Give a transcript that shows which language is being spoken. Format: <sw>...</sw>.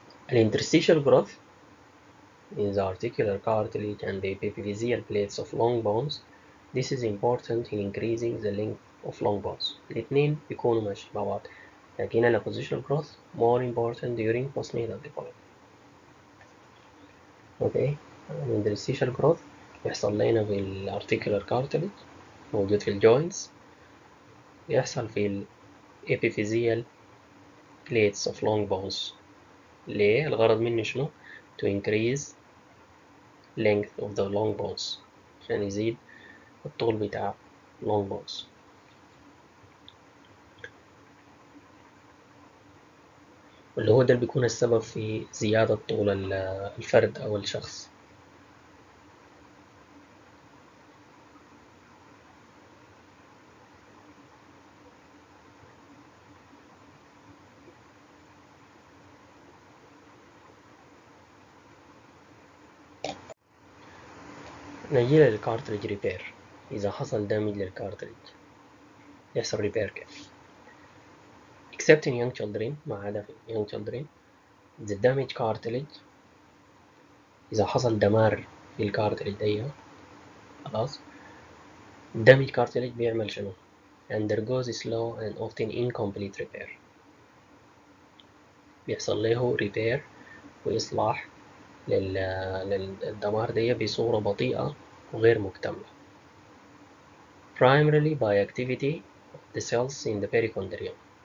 <en>Interstitial growth in the articular cartilage and the epiphyseal plates of long bones. This is important in increasing the length of long bones.</en> <ar>الاثنين بيكونوا ماشي مع بعض، لكن ال</ar> <en>positional growth more important during postnatal development. okay.</en> <ar>interstitial growth يحصل لنا في ال articular cartilage موجود في الجوينتس، يحصل في ال</ar> <en>epiphyseal plates of long bones.</en> <ar>ليه؟ الغرض منه شنو؟</ar> <en>to increase length of the long bones،</en> <ar>عشان يزيد الطول بتاع long bones. واللي هو ده اللي بيكون السبب في زيادة طول الفرد أو الشخص. نجي للكارتريج ريبير. إذا حصل دامج للكارتريج يحصل ريبير كيف؟</ar> <en>except in young children،</en> <ar>ما عدا في young children</ar> <en>the damage cartilage.</en> <ar>إذا حصل دمار في الكارتريج دي خلاص damage cartilage بيعمل شنو؟</ar> <en>undergoes slow and often incomplete repair.</en> <ar>بيحصل له repair وإصلاح للدمار دي بصورة بطيئة وغير مكتملة</ar> <en>primarily by activity of the cells in the perichondrium.</en>